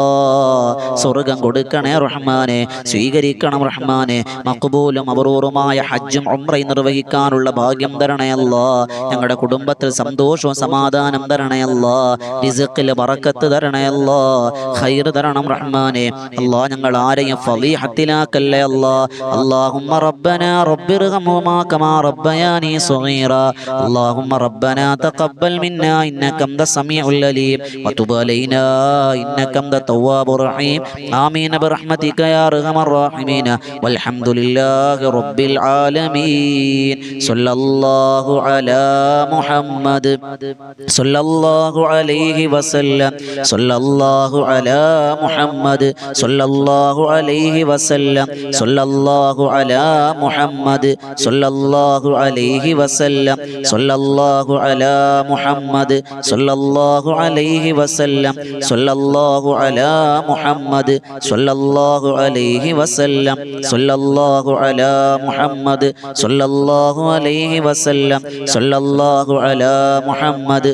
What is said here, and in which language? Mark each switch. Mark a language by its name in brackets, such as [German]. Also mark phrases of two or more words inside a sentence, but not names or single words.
[Malayalam] സ്വർഗ്ഗം കൊടുക്കണേ റഹ്മാനെ. സ്വീകരിക്കണം റഹ്മാനെ. മഖ്ബൂലും മബ്റൂറുമായ ഹജ്ജും ഉംറയും നിർവഹിക്കാനുള്ള ഭാഗ്യം തരണേ അല്ലാ. ഞങ്ങളുടെ കുടുംബത്തിൽ സന്തോഷവും സമാധാനം തരണേ അല്ലാ. റിസ്ഖിൽ ബറക്കത്ത് തരണേ അല്ലാ. ഖൈർ തരണം റഹ്മാനെ. അല്ലാ ഞങ്ങൾ ആരെയും ഫളീഹത്തിലാക്കല്ലേ അല്ലാ. [Arabic] اللهم ربنا رب ارحمهما كما ربياني صغيرا اللهم ربنا تقبل منا إنك أنت السميع العليم وتب علينا إنك أنت التواب الرحيم آمين برحمتك يا أرحم الراحمين والحمد لله رب العالمين صلى الله على محمد صلى الله عليه وسلم صلى الله على محمد صلى الله عليه وسلم وسلم صلى الله على محمد صلى الله عليه وسلم صلى الله على محمد صلى الله عليه وسلم صلى الله على محمد صلى الله عليه وسلم صلى الله على محمد صلى الله عليه وسلم صلى الله على محمد